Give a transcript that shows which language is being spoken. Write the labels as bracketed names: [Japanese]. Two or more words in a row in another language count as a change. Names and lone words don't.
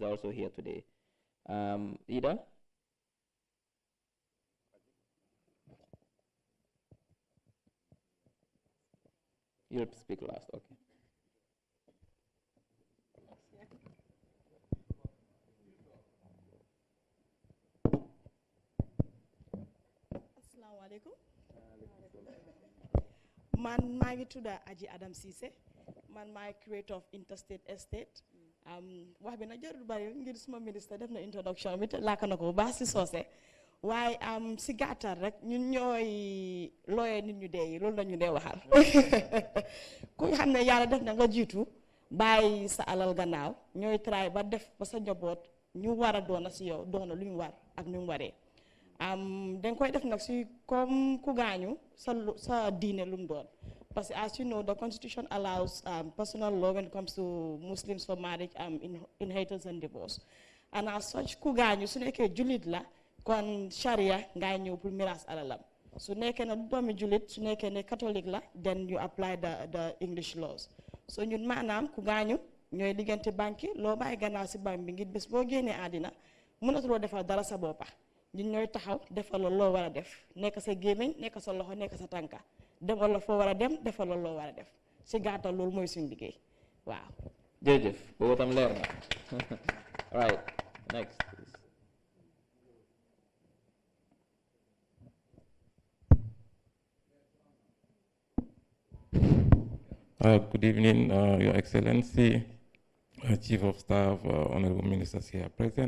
[English] They're also here today. Ida? You'll speak last, okay. [Arabic] Assalamualaikum. [Wolof] Man maa ngi tudda Aji Adam Cissé man maay [English] creator of Interstate Estate [Wolof] wax bi nag jarul bari ngir suma ministre def na introduction bi te laaka na ko bu baax si soose waaye si gàttal rek ñun ñooy looyee nit ñu dee yi loolu la ñu dee waxal ku xam ne yàlla def na nga jiitu bàyyi sa alal gannaaw ñooy try ba def ba sa njaboot ñu war a doona si yow doona lu ñu war ak ñu mu waree dañ koy def nag si comme ku gaañu sa diine lu mu doon [French] parce que [English] as you know the constitution allows personal law when it comes to Muslims for marriage inheritance and divorce and as such [Wolof] ku gaañu su nekkee jullit la kon sharia ngay ñëw pour miraas alalam su nekkee ne doomi jullit su nekkee ne catholique la [English] then you apply the English laws [Wolof] so ñun maanaam ku gaañu ñooy diggante banque loo bàyyi gannaaw si banque bi ngir bés boo génnee àddina mënatuloo defal dara sa boppa ñun ñooy taxaw defal la loo war a def nekk sa gémmiñ nekk sa loxo nekk sa tànka demal la foo war a dem defal la loo war a def si gàttal loolu mooy suñu liggéey waaw. jërëjëf boobu tam leer na [English] right next Good evening, Your Excellency, Chief of Staff, Honorable Ministers here present.